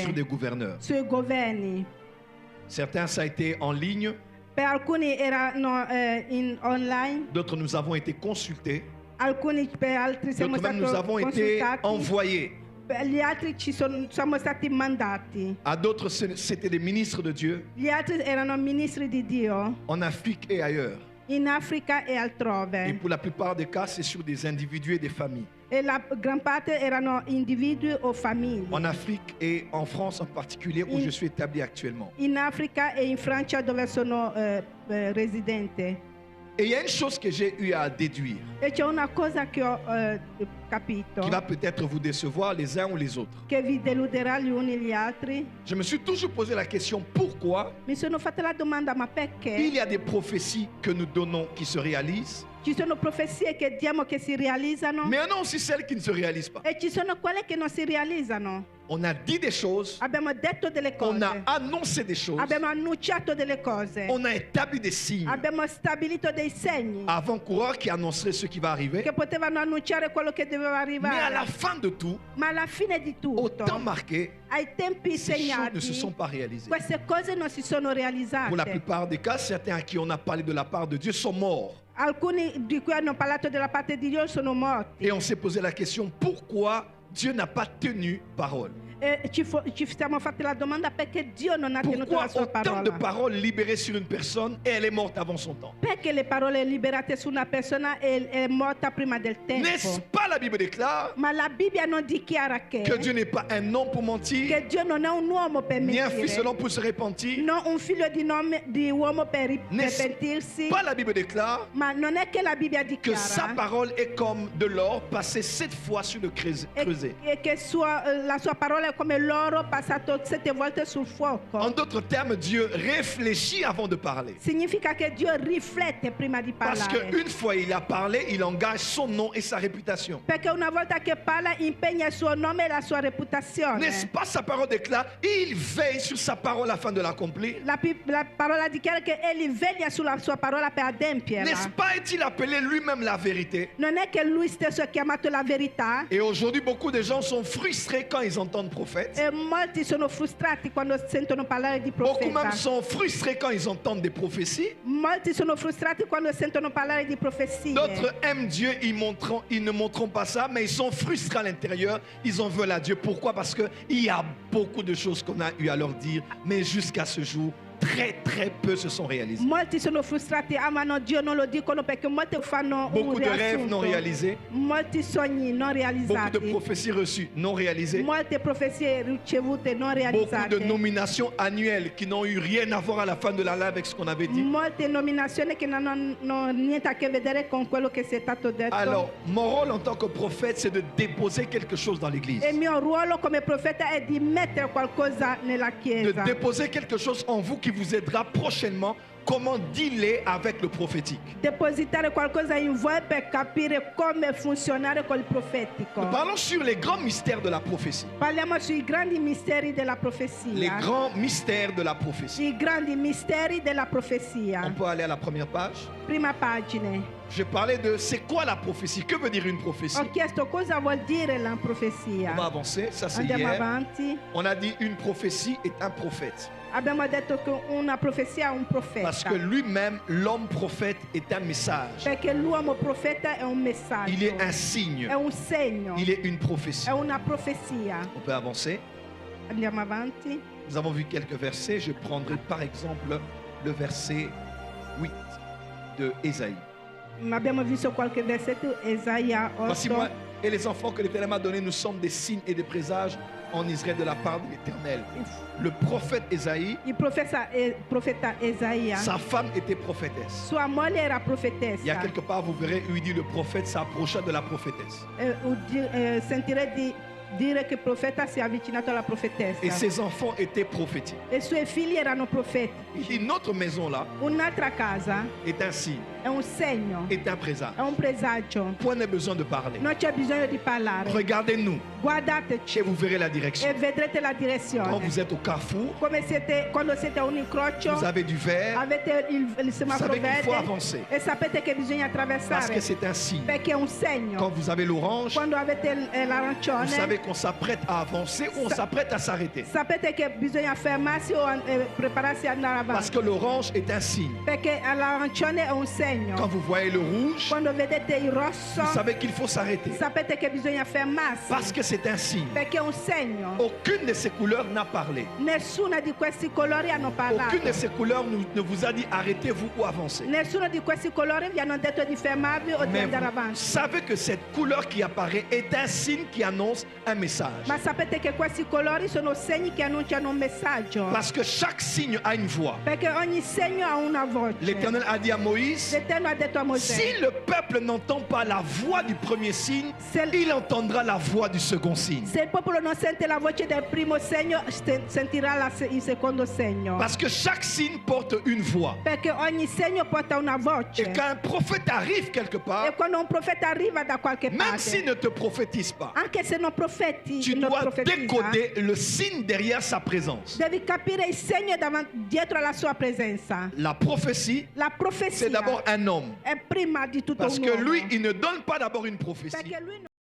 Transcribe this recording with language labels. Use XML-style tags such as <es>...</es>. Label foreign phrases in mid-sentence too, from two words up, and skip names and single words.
<fr>sur des gouverneurs.</fr> <it>sui governi.</it> <fr>Certains, ça a été en ligne,</fr> <it>Per alcuni erano online,</it> <fr>d'autres, nous avons été consultés,</fr> <it>alcuni per altri siamo</it> <fr>d'autres même, nous</fr> <it>stati</it> <fr>avons été</fr> <it>consultati,</it> <fr>envoyés.</fr> <it>per gli altri siamo stati mandati.</it> <fr>À d'autres, c'était des ministres de Dieu</fr> <it>Gli altri erano ministri di Dio</it> <fr>en Afrique et ailleurs.</fr> <it>in Africa e</it> <fr>Et</fr> <it>altrove.</it> <fr>pour la plupart des cas, c'est sur des individus et des familles.</fr> <it>E la gran parte erano individui o famiglie.</it> <fr>En Afrique et en France en particulier, où je suis établi actuellement.</fr> <it>In Africa e in Francia dove sono residente.</it> <fr>Et il y a une chose que j'ai eu à déduire,</fr> <it>E c'è una cosa che ho capito,</it> <fr>qui va peut-être vous décevoir les uns ou les autres.</fr> <it>che vi deluderà gli uni e gli altri.</it> <fr>Je me suis toujours posé la question, pourquoi</fr> <it>Mi sono fatta la domanda, ma</it> <fr>il</fr> <it>perché</it> <fr>y a des prophéties que nous donnons qui se réalisent,</fr> <it>ci sono profezie che diamo che si realizzano</it> <fr>mais il y en a aussi celles qui ne se réalisent pas.</fr> <it>e ci sono quelle che non si realizzano.</it> <fr>On a dit des choses,</fr> <it>Abbiamo detto delle</it> <fr>on</fr> <it>cose,</it> <fr>a annoncé des choses,</fr> <it>abbiamo annunciato delle cose,</it> <fr>on a établi des signes</fr> <it>abbiamo stabilito dei segni</it> <fr>avant-coureurs qui annoncerait ce qui va arriver.</fr> <it>che potevano annunciare quello che doveva</it> <fr>Mais à la</fr> <it>arrivare.</it> <fr>fin de tout,</fr> <it>Ma alla fine di</it> <fr>au</fr> <it>tutto,</it> <fr>temps marqué,</fr> <it>ai tempi</it> <fr>ces choses ne se</fr> <it>segnati,</it> <fr>sont pas réalisées.</fr> <it>queste cose non si sono</it> <fr>Pour la</fr> <it>realizzate.</it> <fr>plupart des cas, certains à qui on a parlé de la part de Dieu sont morts.</fr> <it>Alcuni di cui hanno parlato della parte di Dio sono morti.</it> <fr>Et on s'est posé la question, pourquoi Dieu n'a pas tenu parole?</fr> <it>ci stiamo fatti la domanda perché Dio non ha tenuto</it> <fr>Pourquoi</fr> <it>la sua</it> <fr>autant de</fr> <it>parola.</it> <fr>paroles libérées sur une personne et elle est morte avant son temps?</fr> <it>Perché le parole liberate su una persona è morta prima del</it> <fr>N'est-ce</fr> <it>tempo.</it> <fr>pas la Bible déclare</fr> <it>Ma la Bibbia non dichiara</it> <fr>que Dieu n'est pas un homme pour mentir,</fr> <it>che Dio non è un uomo per</it> <fr>ni un fils de</fr> <it>mentire,</it> <fr>l'homme pour se repentir?</fr> <it>non un figlio di uomo per</it> <fr>N'est-ce</fr> <it>pentirsi.</it> <fr>pas la Bible déclare</fr> <it>Ma non è che la Bibbia</it> <fr>que sa</fr> <it>dichiara</it> <fr>parole est comme de l'or passé 7 fois sur le creuset?</fr> <it>e che la sua parola è come l'oro passato 7 volte sul fuoco.</it> <fr>En d'autres termes, Dieu réfléchit avant de parler.</fr> <it>Significa che Dio riflette prima di</it> <fr>Parce</fr> <it>parlare.</it> <fr>qu'une fois il a parlé, il engage son nom et sa réputation.</fr> <it>Perché una volta che parla impegna il suo nome e la sua reputazione.</it> <fr>N'est-ce pas sa parole déclare, il veille sur sa parole afin de l'accomplir?</fr> <it>La parola dichiara che egli veglia sulla sua parola per adempierla.</it> <fr>N'est-ce pas est-il appelé lui-même la vérité?</fr> <it>Non è che lui stesso è chiamato la verità?</it> <fr>Et aujourd'hui, beaucoup de gens sont frustrés quand ils entendent prophètes.</fr> <it>E molti sono frustrati quando sentono parlare di</it> <fr>Beaucoup même</fr> <it>profeta.</it> <fr>sont frustrés quand ils entendent des prophéties.</fr> <it>Molti sono frustrati quando sentono parlare di profezie.</it> <fr>D'autres aiment Dieu, ils ne montreront pas ça, mais ils sont frustrés à l'intérieur. Ils en veulent à Dieu. Pourquoi? Parce qu'il y a beaucoup de choses qu'on a eu à leur dire, mais jusqu'à ce jour, très peu se sont réalisées.</fr> <it>Molti sono frustrati, amano Dio, non lo dicono perché molti fanno</it> <fr>Beaucoup</fr> <it>un</it> <fr>de rêves</fr> <it>riassunto.</it> <fr>non réalisés,</fr> <it>Molti sogni non</it> <fr>beaucoup de</fr> <it>realizzati.</it> <fr>prophéties reçues non réalisées,</fr> <it>Molte profezie ricevute non</it> <fr>beaucoup</fr> <it>realizzate.</it> <fr>de nominations annuelles qui n'ont eu rien à voir à la fin de l'année avec ce qu'on avait dit.</fr> <it>Molte nominazioni che non hanno niente a che vedere con quello che è stato detto.</it> <fr>Alors, mon rôle en tant que prophète, c'est de déposer quelque chose dans l'église.</fr> <it>E il mio ruolo come profeta è di mettere qualcosa nella</it> <fr>De</fr> <it>chiesa.</it> <fr>déposer quelque chose en vous qui vous aidera prochainement comment dealer avec le prophétique.</fr> <it>Depositare qualcosa in voi per capire come funzionare col profetico.</it> <fr>Nous parlons sur les grands mystères de la prophétie.</fr> <it>Parliamo sui grandi misteri della</it> <fr>Les</fr> <it>profezia.</it> <fr>grands mystères de la prophétie.</fr> <it>I grandi misteri della</it> <fr>On</fr> <it>profezia.</it> <fr>peut aller à la première page.</fr> <it>Prima pagina.</it> <fr>Je parlais de c'est quoi la prophétie? Que veut dire une prophétie?</fr> <it>Ho chiesto cosa vuol dire la profezia.</it> <fr>On va avancer, ça c'est</fr> <it>Andiamo</it> <fr>hier.</fr> <it>avanti.</it> <fr>On a dit une prophétie est un prophète.</fr> <it>Abbiamo detto che una profezia è un</it> <fr>Parce</fr> <it>profeta.</it> <fr>que lui-même, l'homme prophète est un message.</fr> <it>Perché l'uomo profeta è un messaggio.</it> <fr>Il est un signe.</fr> <it>È un segno.</it> <fr>Il est une prophétie.</fr> <it>È una profezia.</it> <fr>On peut avancer.</fr> <it>Andiamo avanti.</it> <fr>Nous avons vu quelques versets. Je prendrai par exemple le verset 8 de Ésaïe.</fr> <it>Abbiamo visto qualche versetto, Esaia 8.</it> <fr>Voici moi et les enfants que l'Éternel m'a donnés, nous sommes des signes et des présages en Israël de la part de l'Éternel. Le prophète Ésaïe,</fr> <it>Il profeta Esaia,</it> <fr>sa femme était prophétesse.</fr> <it>sua moglie era</it> <fr>Il y a</fr> <it>profetessa.</it> <fr>quelque part, vous verrez où il dit le prophète s'approcha de la prophétesse.</fr> <it>Sentirei dire che il profeta si è avvicinato alla</it> <fr>Et</fr> <it>profetessa.</it> <fr>ses enfants étaient prophétiques.</fr> <it>E i suoi figli erano profeti.</it> <fr>Il dit notre maison là</fr> <it>Un'altra casa</it> <fr>est un signe,</fr> <it>è un segno,</it> <fr>est un présage.</fr> <it>è un presagio.</it> <fr>Point n'est besoin de parler.</fr> <it>Non c'è bisogno di parlare.</it> <fr>Regardez-nous</fr> <it>Guardateci</it> <fr>et vous verrez la</fr> <it>e</it> <fr>direction.</fr> <it>vedrete la</it> <fr>Quand</fr> <it>direzione.</it> <fr>vous êtes au carrefour,</fr> <it>Quando siete a un incrocio,</it> <fr>vous avez du vert</fr> <it>avete il semaforo</it> <fr>Vous savez qu'il faut</fr> <it>verde</it> <fr>avancer.</fr> <it>e sapete che bisogna</it> <fr>parce</fr> <it>attraversare</it> <fr>que c'est un signe.</fr> <it>perché è un</it> <fr>Quand</fr> <it>segno.</it> <fr>vous avez l'orange,</fr> <it>Quando avete</it> <fr>vous</fr> <it>l'arancione,</it> <fr>savez qu'on s'apprête à avancer ou on</fr> <it>Sa-</it> <fr>s'apprête à s'arrêter.</fr> <it>sapete che bisogna fermarsi o prepararsi ad andare</it> <fr>Parce</fr> <it>avanti.</it> <fr>que l'orange est un signe.</fr> <it>Perché l'arancione è un</it> <fr>Quand</fr> <it>segno.</it> <fr>vous voyez le rouge,</fr> <it>Quando vedete il rosso,</it> <fr>vous savez qu'il faut s'arrêter.</fr> <it>sapete che bisogna fermarsi.</it> <fr>Parce que c'est un signe.</fr> <it>Perché è un segno.</it> <fr>Aucune de ces couleurs n'a parlé.</fr> <it>Nessuna di questi colori hanno parlato.</it> <fr>Aucune de ces couleurs ne vous a dit arrêtez-vous ou avancez.</fr> <it>Nessuno di questi colori vi hanno detto di fermarvi o di</it> <fr>Mais</fr> <it>andare</it> <fr>vous</fr> <it>avanti.</it> <fr>savez que cette couleur qui apparaît est un signe qui annonce un message.</fr> <it>Ma sapete che questi colori sono segni che annunciano un messaggio.</it> <fr>Parce que chaque signe a une voix.</fr> <it>Perché ogni segno ha una voce.</it> <fr>L'Éternel a dit à Moïse,</fr> <it>L'Eterno ha detto a Mosè,</it> <fr>si le peuple n'entend pas la voix du premier signe,</fr> <it>se,</it> <fr>il entendra la voix du second signe.</fr> <it>se il popolo non sente la voce del primo segno, sentirà il secondo segno.</it> <fr>Parce que chaque signe porte une voix.</fr> <it>Perché ogni segno porta una voce.</it> <fr>Et quand un prophète arrive quelque</fr> <it>E</it> <fr>part,</fr> <it>quando un profeta arriva da qualche</it> <fr>même</fr> <it>parte,</it> <fr>s'il ne te prophétise pas,</fr> <it>anche se non profeti,</it> <fr>tu</fr> <it>non</it> <fr>dois</fr> <it>profetizza,</it> <fr>décoder le signe derrière sa présence.</fr> <it>devi capire il segno dietro alla sua presenza.</it> <fr>La prophétie,</fr> <it>La profezia</it> <fr>c'est d'abord un homme.</fr> <it>è prima di tutto</it> <fr>Parce</fr> <it>un</it> <fr>que</fr> <it>uomo.</it> <fr>lui, il ne donne pas d'abord une prophétie.</fr> <it>Perché lui</it>